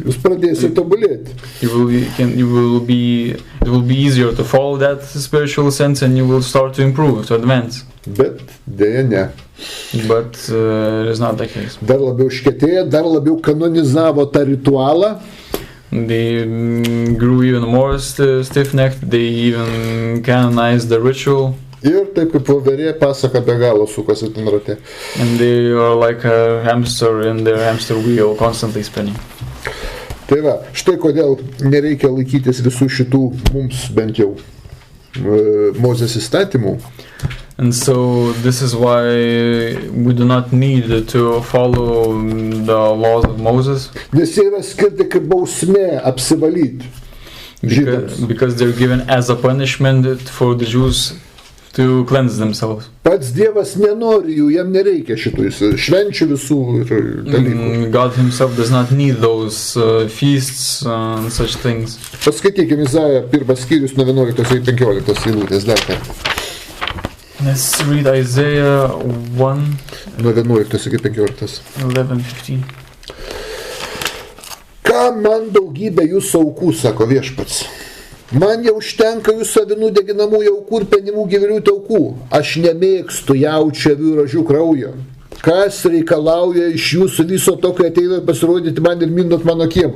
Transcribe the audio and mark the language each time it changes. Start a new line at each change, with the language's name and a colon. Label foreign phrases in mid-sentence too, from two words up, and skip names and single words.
Lithuanian: Jūs pradėsite tobulėti.
English: It will be easier to follow that spiritual sense and you will start to improve, to advance.
Lithuanian: Bet dėja ne.
English: But it is not the case.
Lithuanian: Dar labiau škėtėja, dar labiau kanonizavo tą ritualą.
English: They grew even more stiff-necked. They even canonized the ritual.
Lithuanian: Ir taip kaip voverė pasaka be galo sukasi ten rate.
English: And they are like a hamster in their hamster wheel, constantly spinning.
Lithuanian: Tai va, štai kodėl nereikia laikytis visų šitų mums bent jau Mozės įstatymų.
English: And so this is why we do not need to follow the laws of Moses.
Lithuanian: Nes jie yra skirti kaip bausmė apsivalyti.
English: Because they're given as a punishment for the Jews to cleanse themselves.
Lithuanian: Pats Dievas nenori jų, jam nereikia šitų švenčių visų ir dalykų.
English: God himself does not need those feasts and such things.
Lithuanian: Paskaitykime Izaiją 1 skyrius nuo 11 iki 15 eilutės dar kartą.
English: Let's read Isaiah 1
Lithuanian: nuo 11 iki 15. 11:15. Ką man daugybė jūsų aukų, sako viešpats. Man jau užtenka jūsų avinų deginamųjų aukų ir penimų gyvulių aukų. Aš nemėgstu jaučių, avių ir ožių kraujo. Kas reikalauja iš jūsų viso to, kai ateinat pasirodyti man ir mindot mano kiemus?